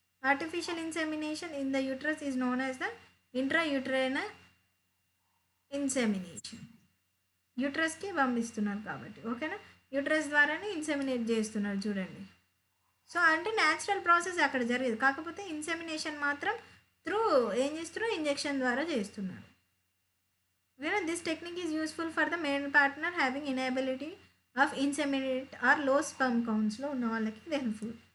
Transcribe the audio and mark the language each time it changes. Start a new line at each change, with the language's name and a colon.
English: Artificial insemination in the uterus is known as the intrauterine insemination.
Telugu: యూట్రస్కి పంపిస్తున్నారు కాబట్టి, ఓకేనా. Uterus ద్వారానే ఇన్సెమినేట్ చేస్తున్నారు చూడండి. సో అంటే న్యాచురల్ ప్రాసెస్ అక్కడ జరిగేది, కాకపోతే ఇన్సెమినేషన్ మాత్రం ఏం చేస్తున్నారు, ఇంజెక్షన్ ద్వారా చేస్తున్నారు.
English: This technique is useful for the male partner having inability of inseminate or low sperm counts
Telugu: లో ఉన్న వాళ్ళకి ఇది హెల్ప్ఫుల్.